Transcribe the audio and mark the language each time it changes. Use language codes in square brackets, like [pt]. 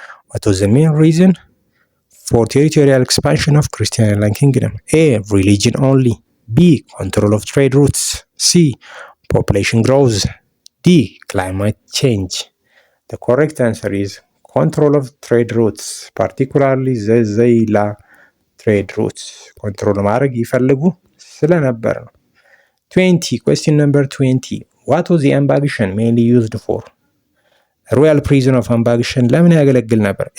[en] What was the main reason for territorial expansion of Christian land kingdom? A. Religion only. B. Control of trade routes. C. Population growth. D. Climate change. The correct answer is control of trade routes, particularly the ዘይላ trade routes. [am] control ማድረግ ይፈልጉ ስለነበር ነው። 20. [en] Question number 20. What was the Ambagishan mainly used for? royal prison of Ambagishan [am] ለምን ያገለግል ነበር?